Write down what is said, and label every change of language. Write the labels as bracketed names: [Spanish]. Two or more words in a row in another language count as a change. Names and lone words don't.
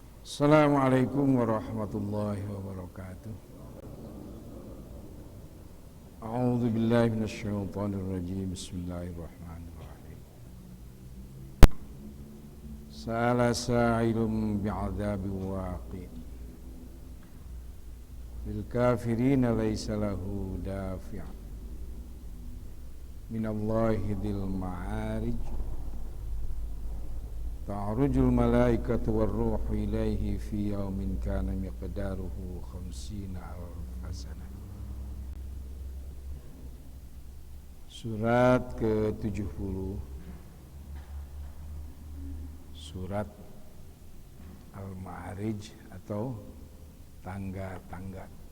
[Arabic] السلام عليكم ورحمة الله وبركاته. أعوذ بالله من الشيطان الرجيم. Bismillahirrahmanirrahim. سأل سائل بعذاب واقع'. للكافرين ليس له دافع'. من الله ذي المعارج. تعرج الملائكة والروح إليه في يوم كان مقداره 50 ألف سنة. [Indonesian] Surat ke-70, surat Al-Ma'arij atau tangga-tangga.